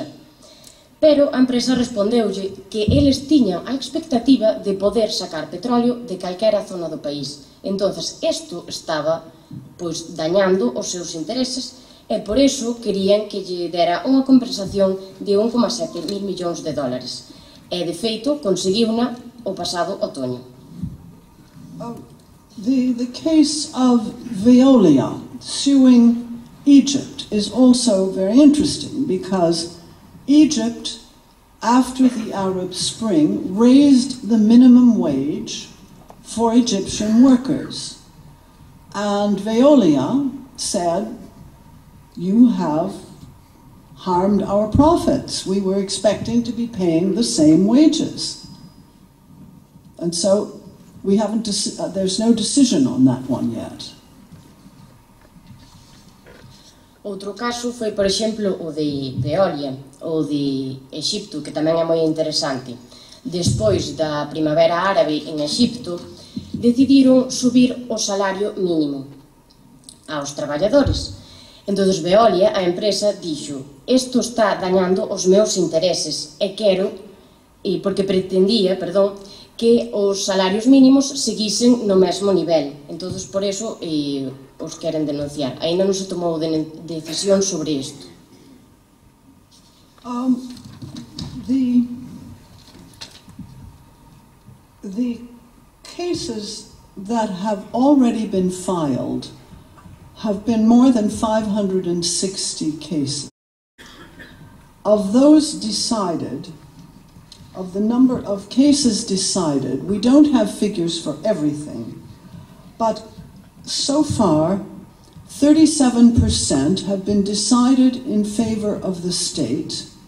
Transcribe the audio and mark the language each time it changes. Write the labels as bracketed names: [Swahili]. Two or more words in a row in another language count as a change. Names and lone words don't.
[Galician] Pero a empresa respondeulle que eles tiñan a expectativa de poder sacar petróleo de calquera zona do país. Entonces, isto estaba dañando os seus intereses e por iso querían que lle dera unha compensación de 1,7 mil millóns de dólares. E, de feito, conseguiuna o pasado otoño. [English] The case of Veolia suing Egypt is also very interesting because Egypt, after the Arab Spring, raised the minimum wage for Egyptian workers. And Veolia said, you have harmed our profits. We were expecting to be paying the same wages. And so we haven't, there's no decision on that one yet. [Galician] Outro caso foi, por exemplo, o de Veolia, o de Exipto, que tamén é moi interesante. Despois da primavera árabe en Exipto, decidiron subir o salario mínimo aos traballadores. Entón, Veolia, a empresa, dixo, isto está dañando os meus intereses e quero porque pretendía, que os salarios mínimos seguisen no mesmo nivel. Entón, por eso, os queren denunciar. Ainda non se tomou decisión sobre isto. [English] The cases that have already been filed have been more than 560 cases. Of those decided, of the number of cases decided, we don't have figures for everything, but so far 37% have been decided in favor of the state.